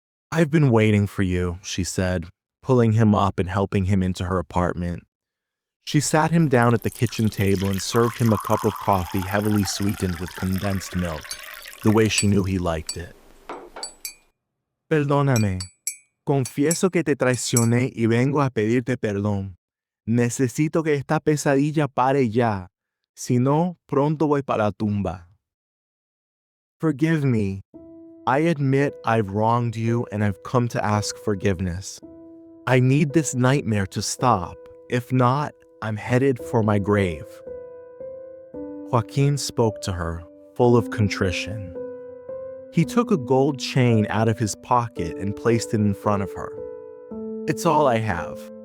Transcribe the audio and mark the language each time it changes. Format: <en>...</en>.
<en>"I've been waiting for you," she said, pulling him up and helping him into her apartment. She sat him down at the kitchen table and served him a cup of coffee heavily sweetened with condensed milk, the way she knew he liked it.</en> <es>"Perdóname. Confieso que te traicioné y vengo a pedirte perdón. Necesito que esta pesadilla pare ya. Si no, pronto voy para la tumba."</es> <en>"Forgive me. I admit I've wronged you and I've come to ask forgiveness. I need this nightmare to stop. If not, I'm headed for my grave." Joaquin spoke to her, full of contrition. He took a gold chain out of his pocket and placed it in front of her. "It's all I have.</en>